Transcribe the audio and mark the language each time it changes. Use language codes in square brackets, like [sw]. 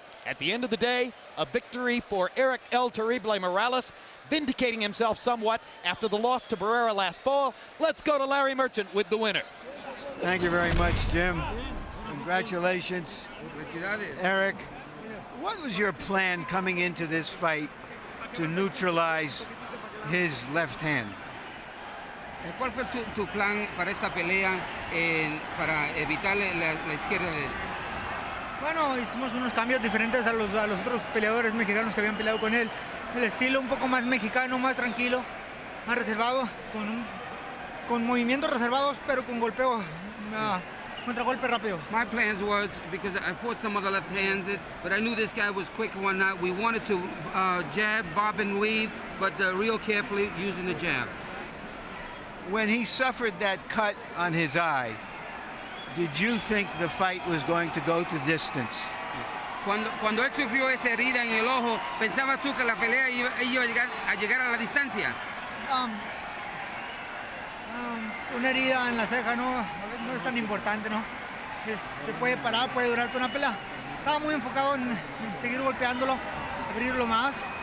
[en] At the end of the day, a victory for Eric El Terrible Morales, vindicating himself somewhat after the loss to Barrera last fall. Let's go to Larry Merchant with the winner. Thank you very much, Jim. Congratulations, Eric. What was your plan coming into this fight to neutralize his left hand? [es] ¿Cuál fue tu plan para esta pelea para evitar la izquierda de él? Bueno, hicimos unos cambios diferentes a los otros peleadores mexicanos que habían peleado con él. El estilo un poco más mexicano, más tranquilo, más reservado, con movimientos reservados, pero con golpeo, contragolpe rápido. [en] My plans was, because I fought some of the left-handed, but I knew this guy was quick and whatnot. We wanted to jab, bob, and weave, but real carefully using the jab. When he suffered that cut on his eye, did you think the fight was going to go to distance? [es] Cuando él sufrió esa herida en el ojo, ¿pensabas tú que la pelea iba a llegar a la distancia? Una herida en la ceja no es tan importante, ¿no? Se puede parar, puede durar toda una pelea. Estaba muy enfocado en seguir golpeándolo, abrirlo más.